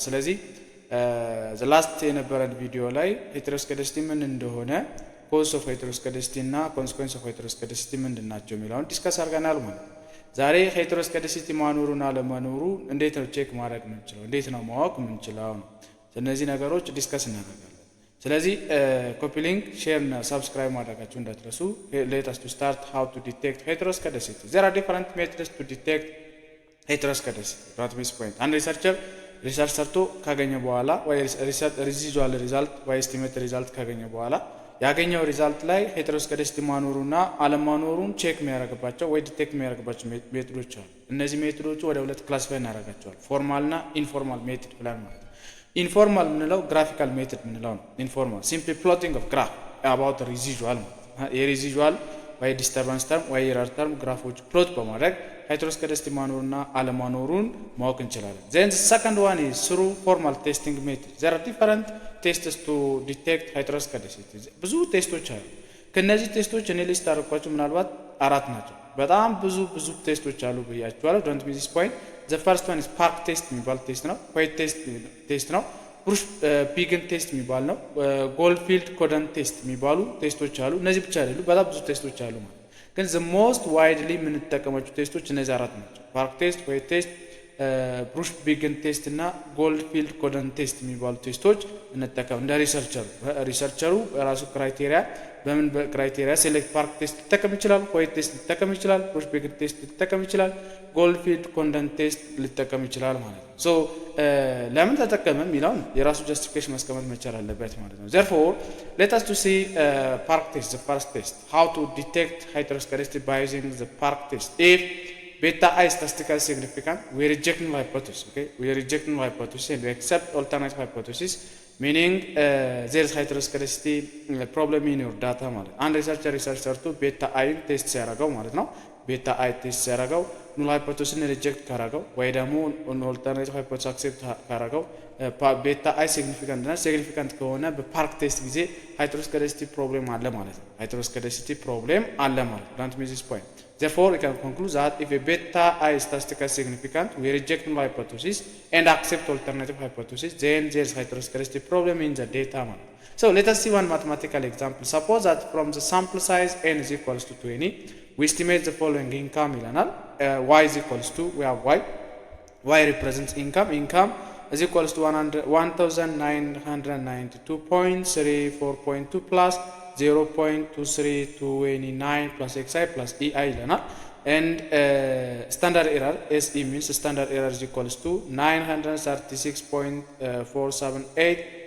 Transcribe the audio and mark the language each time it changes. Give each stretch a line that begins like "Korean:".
Amharic: ስለዚህ the last የነበረን ቪዲዮ ላይ heteroscedasty ምን እንደሆነ cause of heteroscedasty እና consequence of heteroscedasty ምንድናቸው የሚለውን ዲስከስ አድርገናል ማለት ነው። ዛሬ heteroscedasty ማኖሩና ለማኖሩ እንዴት ነው ቼክ ማድረግ የምንችለው? እንዴት ነው ማወቅ የምንችለው ነው? እነዚህ ነገሮች ዲስከስ እናደርጋለን። ስለዚህ ኮፒ ሊንክ፣ ሼር እና ሰብስክራይብ ማድረጋችሁ እንዳትረሱ።
English: Let us to start how to detect heteroscedasty. There are different methods to detect heteroscedasty. Don't miss point.
Amharic: አንድ ሪሰርች ሰርቶ ካገኘ በኋላ ወይ ሪዚጁዋል ሪዛልት ወይ ኤስቲሜት ሪዛልት ካገኘ በኋላ ያገኘው ሪዛልት ላይ heteroscedasty ማኖሩና አለማኖሩን ቼክ የሚያደርግባቸው ወይ ዲቴክት የሚያደርግባቸው ሜቶዶች አሉ። እነዚህ ሜቶዶች ወደ ሁለት ክላሲፋይ እናደርጋቸዋለን። ፎርማል እና ኢንፎርማል ሜቶድ ብለን ማለት ነው። ኢንፎርማል ምንለው ግራፊካል ሜቶድ ምንለው ነው። ኢንፎርማል ሲምፕሊ ፕሎቲንግ ኦፍ ግራፍ አባውት ሪዚጁዋል የሪዚጁዋል ወይ ዲስተርባንስ ተርም ወይ ኤረር ተርም ግራፎች ፕሎት በማድረግ heteroscedasty ማኖሩና አለማኖሩን ማወቅ እንችላለን።
English: then the second one is through formal testing method. There are different tests to detect heteroscedasty.
Amharic: ብዙ ቴስቶች አሉ። ከነዚህ ቴስቶች እኔ ሊስት አድርጓቸው ምናልባት አራት ናቸው። በጣም ብዙ ቴስቶች አሉ ብያችኋለሁ።
English: don't miss this point. The first one is park test
Amharic: የሚባል ቴስት ነው። white ቴስት ነው። ብሩሽ ፒግን ቴስት የሚባል ነው። ጎልፊልድ ኮደን ቴስት የሚባሉ ቴስቶች አሉ። እነዚህ ብቻ አይደሉም፣ በጣም ብዙ ቴስቶች አሉ ማለት ግን
English: the most widely
Amharic: የምንጠቀማቸው ቴስቶች እነዚህ አራት ናቸው። ፓርክ ቴስት፣ white ቴስት፣ ብሩሽ ፒግን ቴስት እና ጎልፊልድ ኮደን ቴስት የሚባሉ ቴስቶች እንጠቀም እንደ ሪሰርቸሩ በራሱ ክራይቴሪያ በምን ክራይቴሪያ ሴሌክት ፓርክ ቴስት ሊጠቀም ይችላል፣ white ቴስት ሊጠቀም ይችላል፣ ብሩሽ ፒግን ቴስት ሊጠቀም ይችላል፣ ጎልፊልድ ኮደን ቴስት ሊጠቀም ይችላል ማለት ነው። ሶ ለምን ተጠቀመ የሚለውን የራሱ ጀስቲፊኬሽን ማስቀመጥ መቻል አለበት ማለት ነው።
English: therefore let us to see park test, the first test. How to detect heteroscedasty by using the park test. If beta I is statistically significant, we reject null hypothesis. Okay, we reject null hypothesis and we accept alternate hypothesis, meaning there is heteroscedasty problem in your data
Amharic: ማለት አንድ ሪሰርቸር ሰርቶ ቤታ አይን ቴስት ሲያደርገው ማለት ነው። ቤታ አይ ቴስት ሲያደርገው ኑል ሃይፖቴሲስን ሪጀክት ካደረገው ወይ ደግሞ ኦልተርኔቲቭ ሃይፖቴሲስ አክሴፕት ካደረገው ቤታ አይ ሲግኒፊካንት ከሆነ በፓርክ ቴስት ጊዜ heteroscedasty ፕሮብሌም አለ ማለት ነው። heteroscedasty ፕሮብሌም አለ ማለት ነው።
English: don't miss this point. Therefore we can conclude that if a beta I is statistically significant, we reject null hypothesis and accept alternative hypothesis, then there is heteroscedasty problem in the data
Amharic: ማለት ነው.
English: So let us see one mathematical example. Suppose that from the sample size n is equals to 20, we estimate the following income
Amharic: ይለናል።
English: y is equals to, we have y represents income is equals to 1992.34.2 plus 0.2329 plus xi plus ei ይለናል። and standard error SE means standard error is equals to 936.478.